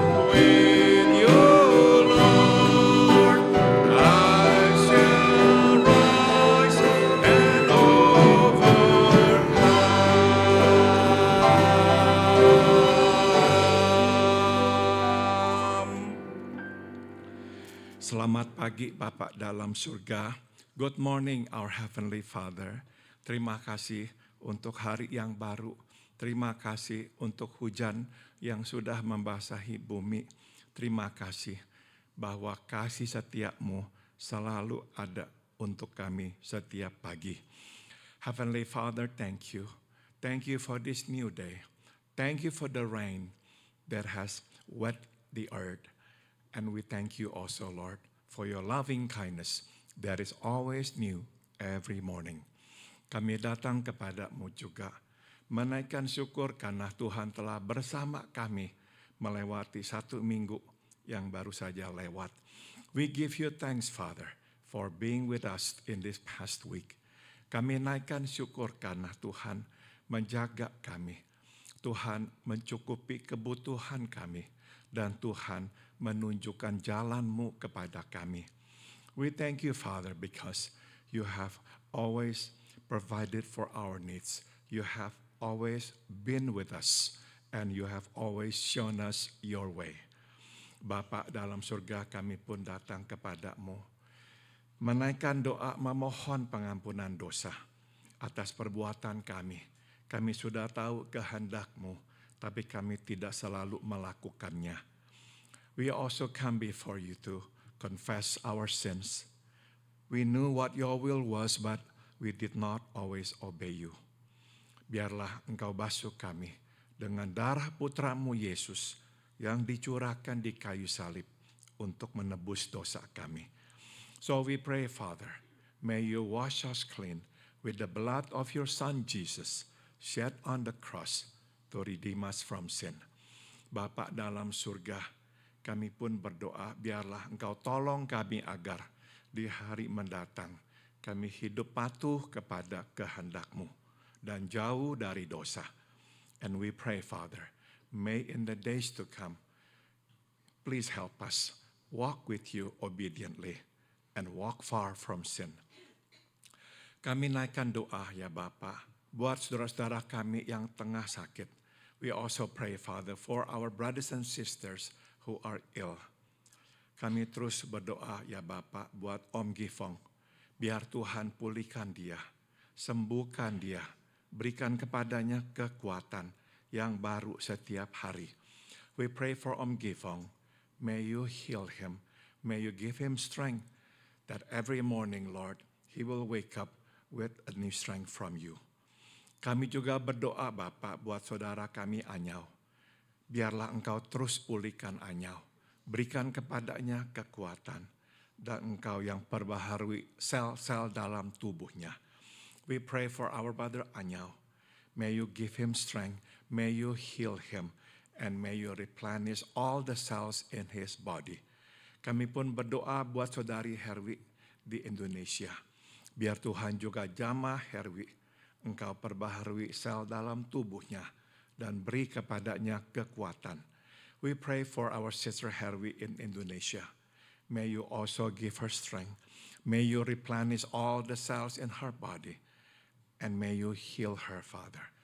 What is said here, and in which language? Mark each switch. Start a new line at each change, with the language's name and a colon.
English: With you, Lord, I shall rise and overcome.
Indonesian: Selamat pagi Bapak dalam surga.
English: Good morning our Heavenly Father.
Indonesian: Terima kasih untuk hari yang baru. Terima kasih untuk hujan yang sudah membasahi bumi. Terima kasih bahwa kasih setiamu selalu ada untuk kami setiap pagi.
English: Heavenly Father, thank you. Thank you for this new day. Thank you for the rain that has wet the earth. And we thank you also, Lord, for your loving kindness that is always new every morning.
Indonesian: Kami datang kepadamu juga, menaikkan syukur karena Tuhan telah bersama kami melewati satu minggu yang baru saja lewat.
English: We give you thanks, Father, for being with us in this past week.
Indonesian: Kami naikkan syukur karena Tuhan menjaga kami. Tuhan mencukupi kebutuhan kami. Dan Tuhan menunjukkan jalan-Mu kepada kami.
English: We thank you, Father, because you have always provided for our needs. You have always been with us, and you have always shown us your way.
Indonesian: Bapa dalam surga, kami pun datang kepadamu, menaikkan doa memohon pengampunan dosa atas perbuatan kami. Kami sudah tahu kehendak-Mu, tapi kami tidak selalu melakukannya.
English: We also come before you to confess our sins. We knew what your will was, but we did not always obey you.
Indonesian: Biarlah Engkau basuh kami dengan darah putra-Mu Yesus yang dicurahkan di kayu salib untuk menebus dosa kami.
English: So we pray, Father, may you wash us clean with the blood of your Son Jesus shed on the cross to redeem us from sin.
Indonesian: Bapa dalam surga, kami pun berdoa, biarlah Engkau tolong kami agar di hari mendatang kami hidup patuh kepada kehendak-Mu dan jauh dari dosa.
English: And we pray, Father, may in the days to come, please help us walk with you obediently and walk far from sin.
Indonesian: Kami naikkan doa ya Bapa, buat saudara-saudara kami yang tengah sakit.
English: We also pray, Father, for our brothers and sisters who are ill.
Indonesian: Kami terus berdoa ya Bapa buat Om Gifong. Biar Tuhan pulihkan dia, sembuhkan dia, berikan kepadanya kekuatan yang baru setiap hari.
English: We pray for Om Gifong. May you heal him. May you give him strength that every morning, Lord, he will wake up with a new strength from you.
Indonesian: Kami juga berdoa Bapa buat saudara kami Anyau. Biarlah Engkau terus pulihkan Anyau. Berikan kepadanya kekuatan. Dan Engkau yang perbaharui sel-sel dalam tubuhnya.
English: We pray for our brother Anyau. May you give him strength. May you heal him. And may you replenish all the cells in his body.
Indonesian: Kami pun berdoa buat saudari Herwi. di Indonesia. Biar Tuhan juga jamah Herwi, Engkau perbaharui sel dalam tubuhnya dan beri kepadanya kekuatan.
English: We pray for our sister Herwi in Indonesia. May you also give her strength. May you replenish all the cells in her body. And may you heal her, Father.